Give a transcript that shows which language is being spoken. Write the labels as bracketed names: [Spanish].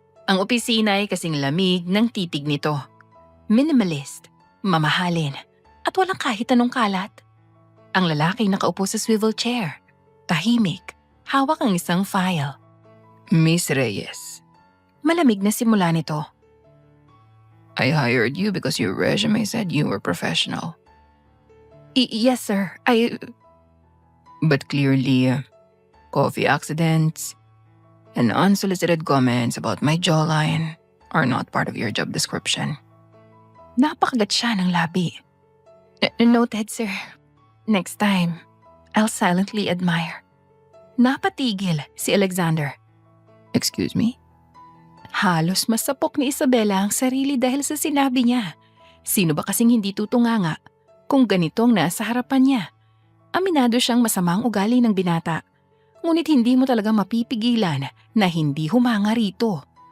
[Filipino] Ang opisina ay kasing lamig ng titig nito. Minimalist, mamahalin, at walang kahit anong kalat. Ang lalaki nakaupo sa swivel chair, tahimik, hawak ang isang file. Miss Reyes, Malamig na simula nito. [English] I hired you because your resume said you were professional. Yes sir, But clearly, coffee accidents and unsolicited comments about my jawline are not part of your job description. [Filipino] Napakagat siya ng labi. [English] Noted sir. Next time, I'll silently admire. [Filipino] Napatigil si Alexander. [English] Excuse me? [Filipino] Halos masapok ni Isabela ang sarili dahil sa sinabi niya. Sino ba kasing hindi tutunganga kung ganito ang nasa harapan niya? Aminado siyang masamang ugali ng binata. Ngunit hindi mo talaga mapipigilan na hindi humanga rito.